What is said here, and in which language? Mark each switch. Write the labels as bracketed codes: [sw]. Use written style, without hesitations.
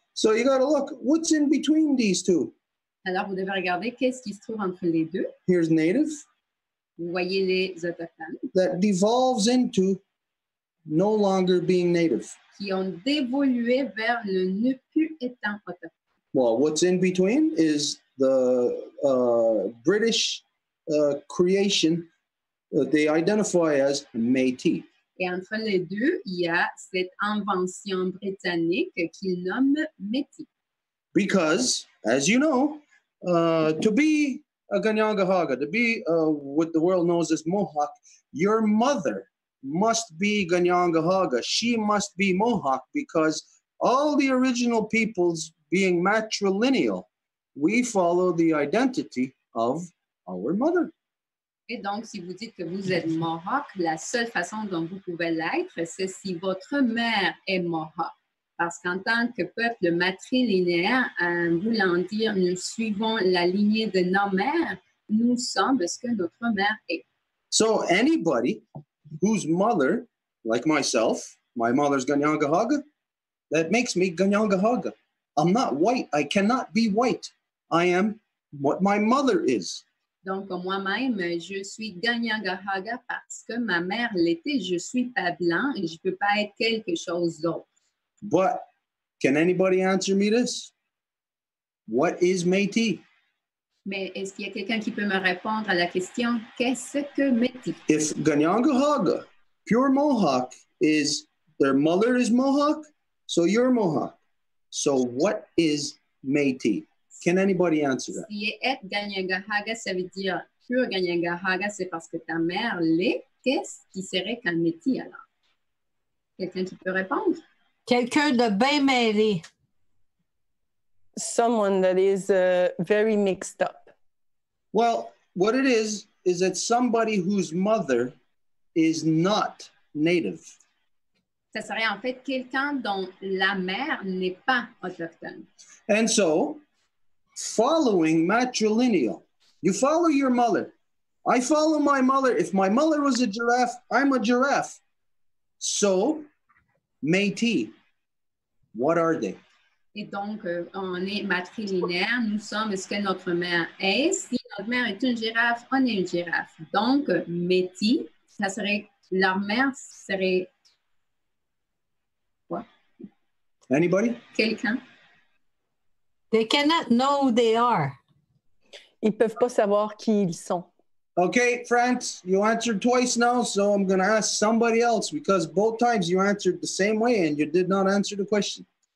[en] So you got to look, what's in between these two? [fr] Alors, vous devez regarder qu'est-ce qui se trouve entre les deux. [en] Here's native. [fr] Vous voyez les autochtones. [en] That devolves into no longer being native. [fr] Qui ont dévolué vers le ne plus étant autochtone. [en] Well, what's in between is the British creation that they identify as Métis. [fr] Et entre les deux, il y a cette invention britannique qu'ils nomment Métis. [en] Because, as you know, to be a Ganyangahaga, to be what the world knows as Mohawk, your mother must be Ganyangahaga. She must be Mohawk because all the original peoples being matrilineal, we follow the identity of our mother. [fr] Et donc, si vous dites que vous êtes Mohawk, la seule façon dont vous pouvez l'être, c'est si votre mère est Mohawk. Parce qu'en tant que peuple matrilinéaire, voulant dire nous suivons la lignée de nos mères, nous sommes ce que notre mère est. [en] So anybody whose mother, like myself, my mother's Ganyangahaga, that makes me Ganyangahaga. I'm not white. I cannot be white. I am what my mother is. [fr] Donc, moi-même, je suis Ganyangahaga parce que ma mère l'était. Je ne suis pas blanc et je ne peux pas être quelque chose d'autre. [en] But can anybody answer me this? What is Métis? [fr] Mais est-ce qu'il y a quelqu'un qui peut me répondre à la question, qu'est-ce que Métis? [en] If Ganyangahaga, pure Mohawk, is their mother is Mohawk, so you're Mohawk. So what is Métis? Can anybody answer that? [fr] Si être Ganyangahaga, ça veut dire pure Ganyangahaga, c'est parce que ta mère l'est. Qu'est-ce qui serait qu'un Métis alors? Quelqu'un qui peut répondre? Quelqu'un de bien mêlé. [en] Someone that is very mixed up. Well, what it is that somebody whose mother is not native. [fr] Ça serait en fait quelqu'un dont la mère n'est pas autochtone. [en] And so, following matrilineal, you follow your mother. I follow my mother. If my mother was a giraffe, I'm a giraffe. So, Métis, what are they? [fr] Et donc, on est matrilinéaire, nous sommes ce que notre mère est. Si notre mère est une girafe, on est une girafe. Donc, Métis, ça serait, leur mère serait quoi? [en] Anybody? [fr] Quelqu'un? [en] They cannot know who they are. [fr] Ils ne peuvent pas savoir qui ils sont. [en] Okay, France, you answered twice now, so I'm going to ask somebody else because both times you answered the same way and you did not answer the question.